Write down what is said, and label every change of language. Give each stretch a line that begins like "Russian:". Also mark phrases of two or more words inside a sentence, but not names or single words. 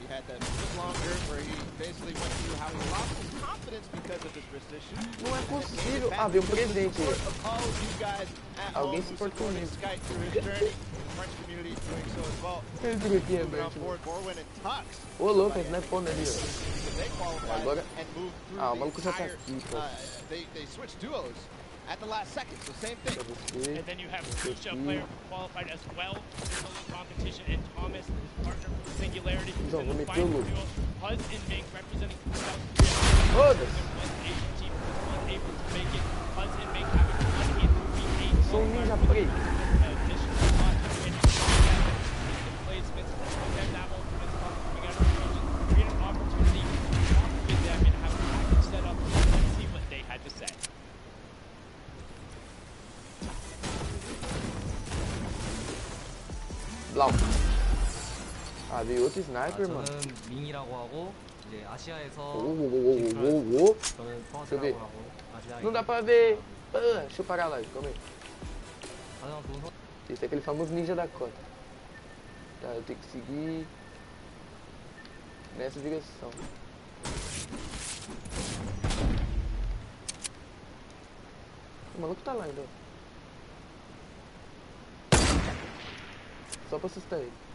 Portuguese: Não é possível. Ah, veio um presente aí. Alguém se portou nisso. Ô, louco, esse não é fome ali, ó. Agora... Ah, o maluco já tá aqui, pô.
English: At the last second, so same thing. And then you have Kusha, player qualified as well for the competition, and Thomas, his partner for Singularity. And the final duo, Puzz and Ming representing South Korea.
Portuguese: Foda-se.
English: Asian team was able to make it. Puzz and Ming having won in 3-8.
Portuguese: Sou um ninja prey.
English: Additional spot to win placements and that ultimate spot coming out of the region. Create an opportunity to talk with them and have a package set up and see what they had to say. Blau.
Portuguese: Ah, veio outro sniper, mano.
Korean: 저는 밍이라고 하고 이제 아시아에서
Portuguese: Ô,
Korean: 저는
Portuguese: deixa eu ver.
Korean: 퍼스라고 하고 아시아에
Portuguese: Não dá pra ver. Ah, deixa eu parar lá, calma aí.
Korean: 가장 좋은 선
Portuguese: Esse é aquele famoso ninja da cota. Tá, eu tenho que seguir nessa direção. O maluco tá lá ainda. Só pra assustar ele.